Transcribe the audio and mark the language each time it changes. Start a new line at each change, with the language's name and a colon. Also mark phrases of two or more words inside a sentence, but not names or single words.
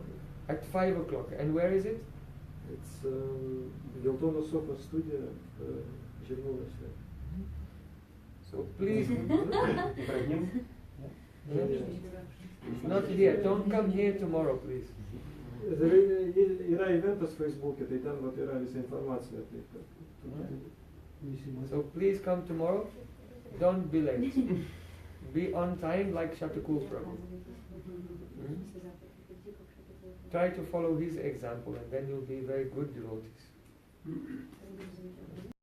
English: At 5 o'clock. And where is it? It's Geltona Sofa Studio, Черновая. So please, not here. Don't come here tomorrow, please.
Lithuanian: Yra eventas Facebook'e, tai ten vat yra visa informacija apie tai.
English: So please come tomorrow. Don't be late. Be on time like Shatakul Prabhu. Try to follow his example, and then you'll be very good devotees.